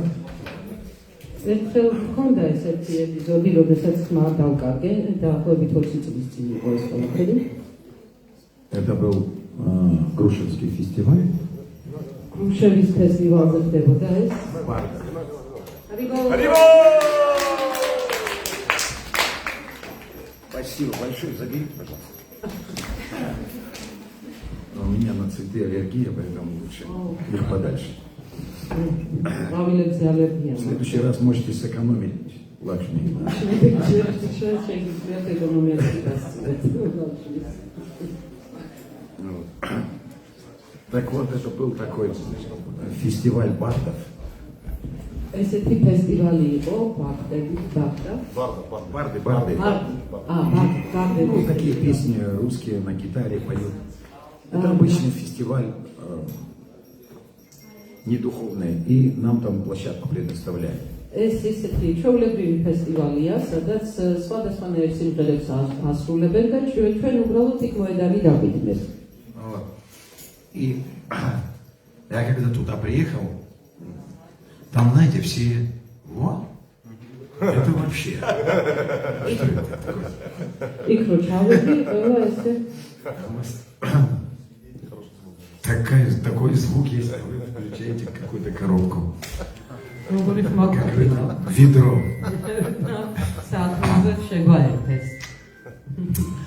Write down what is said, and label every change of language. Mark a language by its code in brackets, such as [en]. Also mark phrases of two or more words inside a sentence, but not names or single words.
[ka] ერთხელ მქონდა ესეთი ეპიზოდი, როდესაც ხმა დავკარგე, დაახლოებით 20 წლის წინ იყო ეს ყველაფერი. [ru] Это был Грушевский фестиваль. [ka] გრუშევის ფესტივალზე ხდებოდა ეს. [ru] Харибол! Спасибо большое, заберите, пожалуйста. У меня на цветы аллергия, поэтому лучше их подальше. [ka] ყვავილებზე ალერგია. [ru] В следующий раз можете сэкономить Лакшми. [ka] შეგიძლიათ ეკონომიაზე გასცდეთ. [ru] Так вот, это был такой фестиваль бардов. [ka] ესეთი ფესტივალი იყო, ბარდები, [ru] Барды. [ka] ბარდები. [ru] Ну, такие песни русские на гитаре поют. Это обычный фестиваль не духовный, и нам там площадку предоставляют. [ka] ეს ისეთი ჩვეულებრივი ფესტივალია, სადაც სხვადასხვანაირ სიმღერებს ასრულებენ და ჩვენ უბრალოდ იქ მოედანი დავიდგინეთ. [ru] И я когда туда приехал, там, знаете, все, вот, это вообще, что это такое? [ka] იქ რო ჩავედი, ყველა ესე [ru] Такой звук есть, вы включаете какую-то коробку, [ka] როგორი ხმა [ru] как это, ведро. [ka] საათზე შეგვაერთეს.